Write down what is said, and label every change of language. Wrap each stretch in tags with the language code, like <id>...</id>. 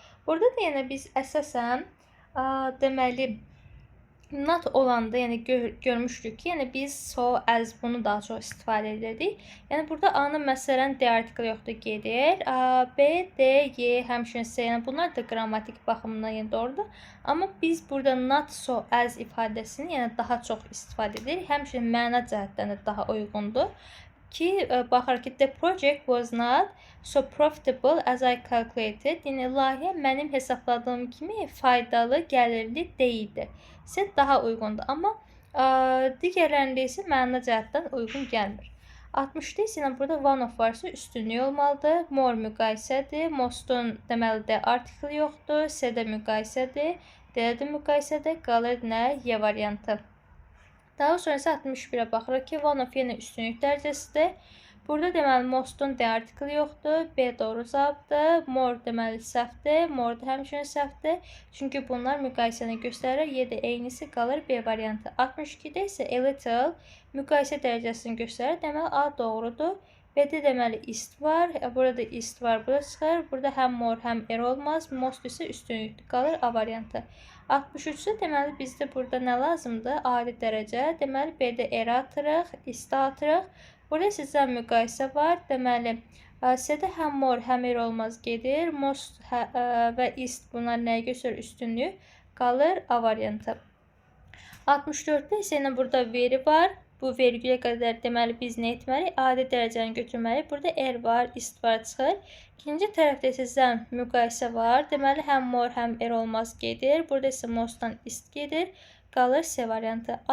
<az>Burada da yenə biz əsasən deməli not olanda yəni görmüşdük ki, yəni biz so as bunu daha çox istifadə edirdik. Yəni burada A-nın məsələn D artikli yoxdur, gedir. B, D, Y, həmçinin C, yəni bunlar da qrammatik baxımından yəni doğrudur. Amma biz burada not so as ifadəsini yəni daha çox istifadə edirik. Həmçinin məna cəhətdən də daha uyğundur. Ki, baxır ki,</az> <en>the project was not so profitable as I calculated.</en> <az>Yəni layihə mənim hesabladığım kimi faydalı, gəlirli deyildi. İsə daha uyğundur. Amma digərlərində isə məna cəhətdən uyğun gəlmir. 60-da isə burada one of varsa üstünlük olmalıdır. More müqayisədir. Mostun deməli də artikli yoxdur. C-də müqayisədir. D-də müqayisədir. Qalır nə? Y variantı. Daha sonra isə 61-ə baxırıq ki, one of yenə üstünlük dərəcəsidir. Burada deməli mostun D artikli yoxdur. B doğru cavabdır. More deməli səhvdir. More da həmçinin səhvdir. Çünki bunlar müqayisəni göstərir. Y-də eynisi qalır B variantı. 62-də isə a little müqayisə dərəcəsini göstərir. Deməli A doğrudur. B-də deməli ist var. Burada ist var. Burada çıxır. Burada həm more həm er olmaz. Most isə üstünlükdür. Qalır A variantı. 63-də deməli bizdə burada nə lazımdır? Adi dərəcə. Deməli B-də er atırıq. İstə atırıq. Burada sizə müqayisə var. Deməli, C-də həm more, həm er olmaz gedir. Most və ist bunlar nəyə göstərir? Üstünlük qalır A variantı. 64-də isə yenə burada veri var. Bu vergülə qədər deməli biz nə etməliyik? Adi dərəcəni götürməliyik. Burada er var, ist var çıxır. İkinci tərəfdə sizə müqayisə var. Deməli, həm more, həm er olmaz gedir. Burada isə mostdan ist gedir. Qalır C variantı.</az>